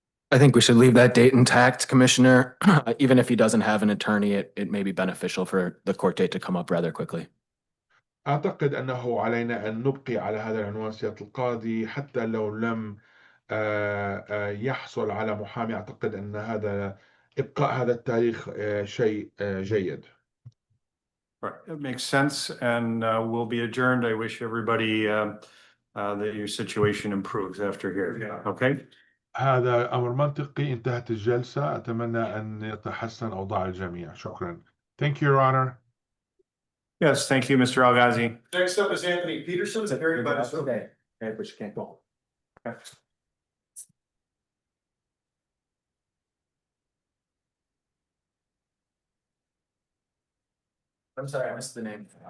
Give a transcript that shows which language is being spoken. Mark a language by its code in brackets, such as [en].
[en] I think we should leave that date intact, Commissioner. Even if he doesn't have an attorney, it may be beneficial for the court date to come up rather quickly. [ar] أعتقد أنه علينا أن نبقي على هذا العنوان سيادة القاضي حتى لو لم يحصل على محامي. أعتقد أن إبقاء هذا التاريخ شيء جيد. [en] Right, it makes sense, and we'll be adjourned. I wish everybody that your situation improves after here. Okay? [ar] هذا أمر منطقي. انتهت الجلسة. أتمنى أن يتحسن أوضاع الجميع. شكرا. [en] Thank you, Your Honor. Yes, thank you, Mr. Al-Ghazi. Next up is Anthony Peterson. Okay, but you can't go. I'm sorry, I missed the name.